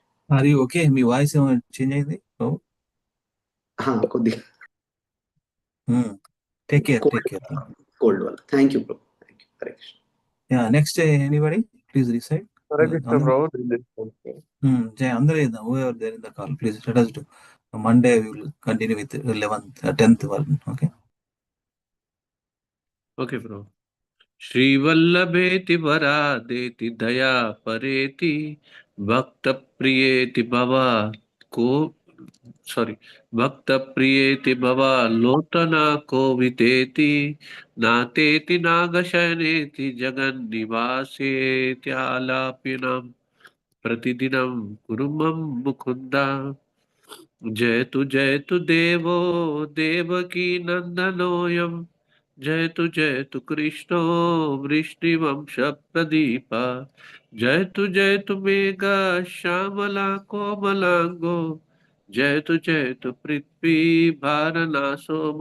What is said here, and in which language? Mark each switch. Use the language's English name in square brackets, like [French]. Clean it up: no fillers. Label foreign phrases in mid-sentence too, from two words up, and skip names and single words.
[Telugu] అది ఓకే. మీ వాయిస్ ఏమైనా చేంజ్ అయింది కొద్దిగా? [English] take care కోల్డ్ వల్ల. thank you ప్రభు. thank you. [Sanskrit] హరే కృష్ణ. [English] next anybody please reside. [Sanskrit] హరే కృష్ణ ప్రభు. [Telugu] అందరూ చేద్దాం. [English] whoever there in the call, please let us do. Monday we will continue with 11th 10th one. Okay. Okay bro. [Sanskrit] శ్రీవల్లభేతి వరాదేతి దయా పరేతి భక్త ప్రియేతి భవ [English] sorry, [Sanskrit] भक्त प्रियेति भव लोटन कोविटेति नटेति नागशनेति जगन् निवासेति आलपिनम् प्रतिदिनं कुरुमम् मुकुन्द जय तु देवो देवकी नंदनोऽयं जय तु कृष्णो वृष्णिवंश प्रदीप जय तु मेघा श्यामला कोमलांगो जय तु पृथ्वी भारनासो